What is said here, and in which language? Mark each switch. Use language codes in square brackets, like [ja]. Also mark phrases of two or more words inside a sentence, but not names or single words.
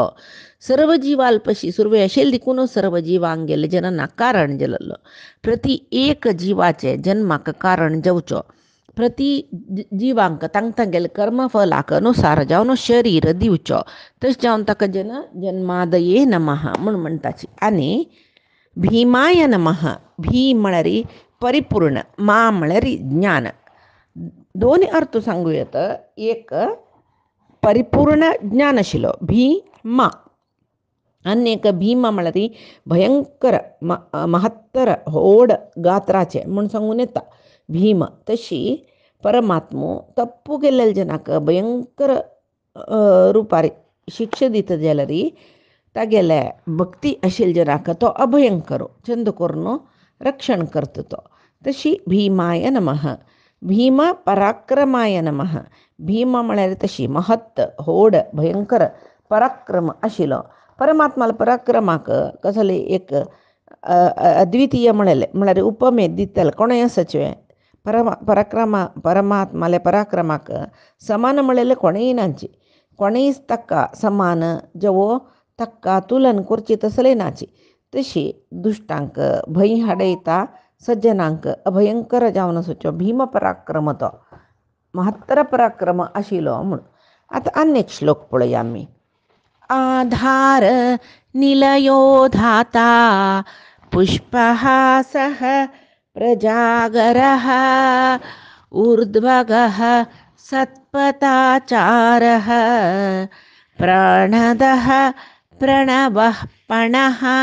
[kok] सर्व जिवाल्पशी सुरवे आशिल्ले देखून सर्व जिवांगेले जननाक कारण जाल्लो. प्रति एक जिवाचे जन्माक कारण जावचो. प्रति जिवांक तांगेले कर्मफलाक अनुसार जावन शरीर दिवचो. तशें जावन ताका [sa] जन्मादये नमः [kok] म्हूण म्हणटाची. आनी [sa] भीमाय नमः. [kok] भी म्हळ्यार परिपूर्ण, मा म्हळ्यार ज्ञान. दोन अर्थ सांगूं येता. एक परिपूर्ण ज्ञान आशिल्लो भीमा, आनी एक भीमा म्हळ्यार भयंकर महत्तर व्हड गात्राचे म्हूण सांगून येता भीम. तशी परमात्मो तप्पू केल्लेल्या जनाक भयंकर रुपार शिक्षा दिता जाल्यार तागेले भक्ती आशिल्ल्या जनाक तो अभयंकर चंद करून रक्षण करता तो. [sa] तशी भीमाय नमः. भीम पराक्रमाय नमः. [kok] भीम म्हळ्यार तशी महत्त व्हड भयंकर पराक्रम आशिल्लो. परमात्माला पराक्रमाक कसले एक अद्वितीय म्हळेले म्हळ्यार उपमे दितले कोणय सचवे. परमात्माले पराक्रमाक समान म्हळेले कोणेय नाची. कोणेच ताका समान जवो ताका तुलन करची तसले नाची. तशी दुश्टांक भंय हाडयता, सज्जनांक अभयंकर जावन सचो भीम पराक्रम तो महत्तर पराक्रम आशिल्लो म्हूण. आतां आनी एक श्लोक पळया आमी. [sa] आधार निलयो धाता पुष्पहासः प्रजागरः ऊर्ध्वगः सत्पथाचारः प्राणदः प्रणवः पणः.